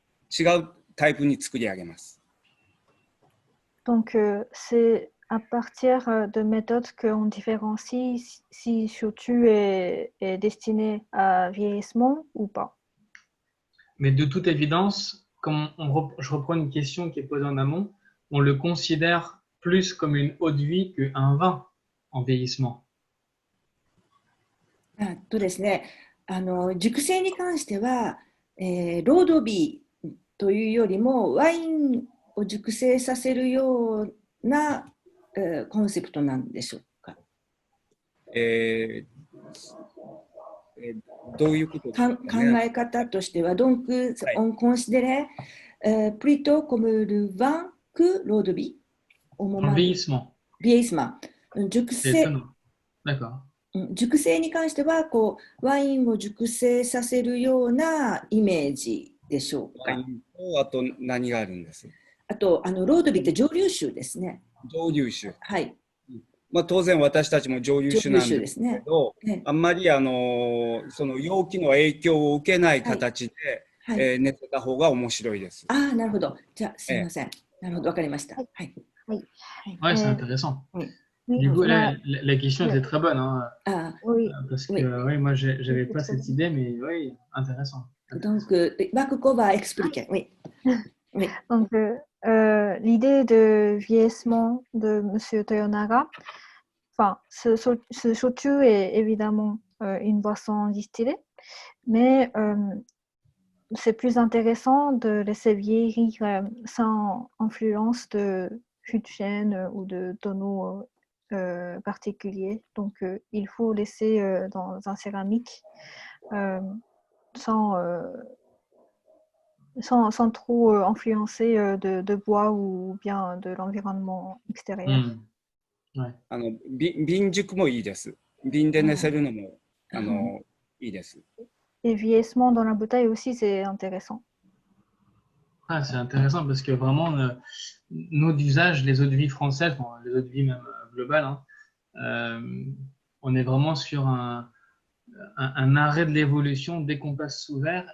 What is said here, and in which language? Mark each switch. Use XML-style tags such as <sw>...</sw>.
<ja>違うタイプに作り上げます。</ja> <fr>Donc c'est à partir de méthodes qu'on différencie si shochu est destiné à vieillissement ou pas. Mais de toute évidence, comme je reprends une question qui est posée en amont, on le considère plus comme une eau de vie qu'un vin en vieillissement.</fr> <ja>ですね、熟成に関しては、ロードビーというよりもワインを熟成させるような、コンセプトなんでしょうか。どういうことですかね。考え方としては、</ja> <fr>donc on considérait plutôt comme le vin que l'eau de vie au moment En vieillissement. vieillissement. 熟成 D'accord.</fr> <ja>熟成に関してはこうワインを熟成させるようなイメージでしょうか。ワインとあと何があるんです？あとロードビーって蒸留酒ですね。蒸留酒。はい。まあ、当然私たちも蒸留酒なんですけど、ね、あんまりその容器の影響を受けない形で、はい練せた方が面白いです。ああ、なるほど。じゃあすみません。なるほど、わかりました。はい。はい。</ja> <fr>Ouais, c'est intéressant. Du coup, la question était très bonne, hein, oui. parce que oui, moi, j'avais pas cette idée, mais oui, intéressant. Donc, Bakuko va expliquer. Oui. Oui. Donc, l'idée de vieillissement de M. Toyonaga, enfin, ce shochu est évidemment une boisson distillée, mais c'est plus intéressant de laisser vieillir sans influence de fût de chêne ou de tonneau particulier. Donc, il faut laisser dans un céramique sans trop influencer de bois ou bien de l'environnement extérieur.</fr> <ja>Ouais. 瓶熟もいいです。瓶で寝せるのもいいです。</ja> <fr>Et vieillissement dans la bouteille aussi, c'est intéressant. Ah, c'est intéressant parce que vraiment, nos usages, les eaux de vie françaises, bon, les eaux de vie même globales, hein, on est vraiment sur un arrêt de l'évolution dès qu'on passe sous verre.</fr>